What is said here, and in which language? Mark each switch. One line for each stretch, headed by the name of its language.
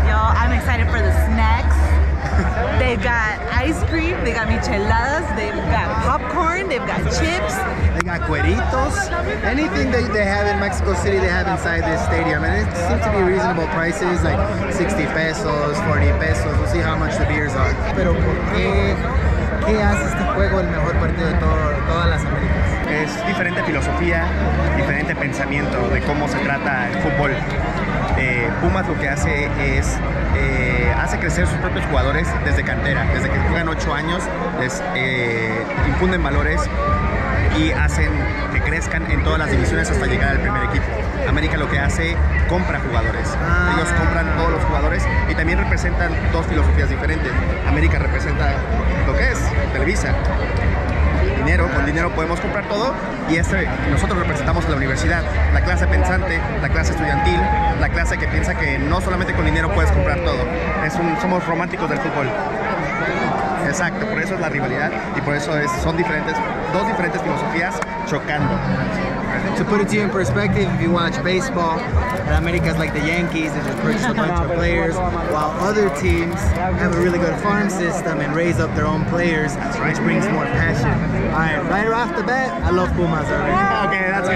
English: Y'all, I'm excited for the snacks. They've got ice cream, they got micheladas, they've got popcorn, they've got chips. They got cueritos. Anything that they have in Mexico City, they have inside this stadium. And it seems to be reasonable prices, like 60 pesos, 40 pesos. We'll see how much the beers are.
Spanish: Pero ¿qué hace este juego el mejor partido de todas las Américas? Es diferente filosofía, diferente pensamiento de cómo se trata el fútbol. Pumas lo que hace es hace crecer sus propios jugadores desde cantera, desde que juegan 8 años, les infunden valores y hacen que crezcan en todas las divisiones hasta llegar al primer equipo. América lo que hace, compra jugadores. Ellos compran todos los jugadores y también representan dos filosofías diferentes. América representa lo que es Televisa. Dinero, con dinero podemos comprar todo y nosotros representamos a la universidad, la clase pensante, la clase estudiantil, la clase que piensa que no solamente con dinero puedes comprar todo. Somos románticos del fútbol. Exacto, por eso es la rivalidad y por eso son dos diferentes filosofías chocando.
English: To put it to you in perspective, if you watch baseball, America's like the Yankees, they just purchase a bunch of players, while other teams have a really good farm system and raise up their own players, which brings more passion. All right off the bat, I love Pumas already. Okay, that's good.